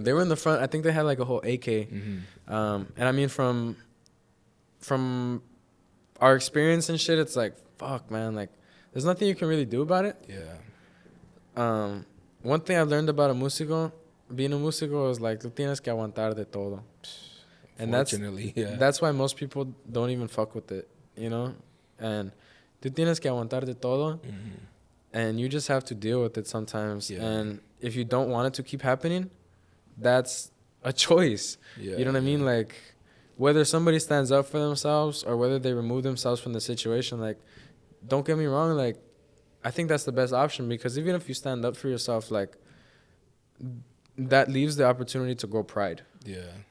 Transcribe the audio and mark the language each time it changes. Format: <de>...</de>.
<en>They were in the front. I think they had like a whole AK. And I mean, from our experience and shit, it's like, fuck, man, like, there's nothing you can really do about it. Yeah. One thing I learned about being a músico is like,</en> <es>tú tienes que aguantar de todo.</es> <en>And that's why most people don't even fuck with it, you know? And</en> <es>tú tienes que aguantar de todo.</es> <en>And you just have to deal with it sometimes. Yeah. And if you don't want it to keep happening, that's a choice. Yeah, you know what I mean? Like, whether somebody stands up for themselves or whether they remove themselves from the situation, like, don't get me wrong, like, I think that's the best option, because even if you stand up for yourself, like, that leaves the opportunity to grow pride. Yeah.</en>